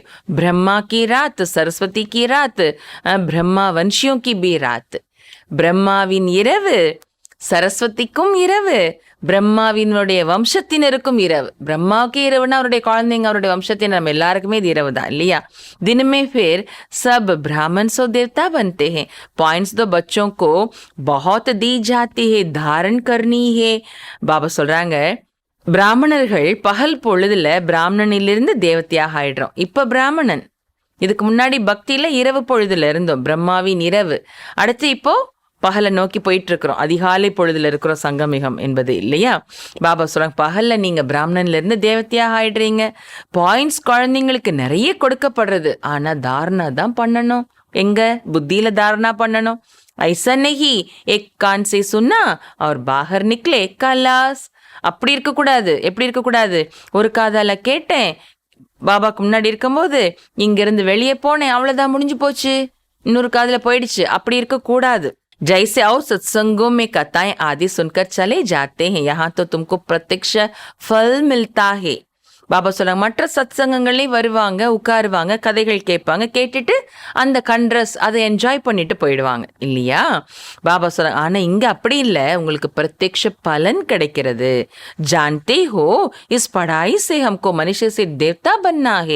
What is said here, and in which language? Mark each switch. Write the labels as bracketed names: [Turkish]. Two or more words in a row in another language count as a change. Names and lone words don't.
[Hindi] ब्रह्मा की रात, सरस्वती की रात, ब्रह्मा वंशियों की भी रात. [Tamil] பிரம்மாவின் இரவு, சரஸ்வதிக்கும் இரவு, பிரம்மாவினுடைய வம்சத்தினருக்கும் இரவு. பிரம்மாவுக்கு இரவுனா அவருடைய குழந்தைங்க, அவருடைய வம்சத்தினர், நம்ம எல்லாருக்குமே இது இரவு தான் இல்லையா? [Hindi] दिन में फिर सब ब्राह्मण सो देवता बनते हैं. पॉइंट्स तो बच्चों को बहुत दी जाती है, धारण करनी है. [Tamil] பாபா சொல்றாங்க, பிராமணர்கள் பகல் பொழுதுல பிராமணனிலிருந்து தேவதையாக ஆயிடுறோம். இப்ப பிராமணன், இதுக்கு முன்னாடி பக்தியில இரவு பொழுதுல இருந்தோம், பிரம்மாவின் இரவு. அடுத்து இப்போ பகலை நோக்கி போயிட்டு இருக்கிறோம், அதிகாலை பொழுதுல இருக்கிறோம், சங்கமிகம் என்பது இல்லையா? பாபா சொல்றாங்க, பகல்ல நீங்க பிராமணன்ல இருந்து தேவதையாக ஆயிடுறீங்க. பாயிண்ட்ஸ் குழந்தைங்களுக்கு நிறைய கொடுக்கப்படுறது, ஆனா தாரணா தான் பண்ணணும். எங்க புத்தியில தாரணா பண்ணணும். [Hindi] ऐसा नहीं एक कान से सुनना और बाहर निकले கலாஸ். [Tamil] அப்படி இருக்கக்கூடாது. எப்படி இருக்கக்கூடாது? ஒரு காதால கேட்டேன் பாபாக்கு முன்னாடி இருக்கும்போது, இங்கிருந்து வெளியே போனேன், அவ்வளவுதான், முடிஞ்சு போச்சு, இன்னொரு காதுல போயிடுச்சு. அப்படி இருக்கக்கூடாது. [Hindi] जैसे और सत्संगों में कथाएं आदि सुनकर चले जाते हैं, यहाँ तो तुमको प्रत्यक्ष फल मिलता है. [Tamil] பாபா சொல்றாங்க, மற்ற சத்சங்கங்கள்லேயும் வருவாங்க, உட்காருவாங்க, கதைகள் கேட்பாங்க, கேட்டுட்டு அந்த கண்ட்ரஸ் அதை என்ஜாய் பண்ணிட்டு போயிடுவாங்க இல்லையா? பாபா சொல்றாங்க, ஆனா இங்க அப்படி இல்லை, உங்களுக்கு பிரத்யக்ஷ பலன் கிடைக்கிறது. [Hindi] जानते हो इस पढ़ाई से हमको मनुष्य से देवता बनना है.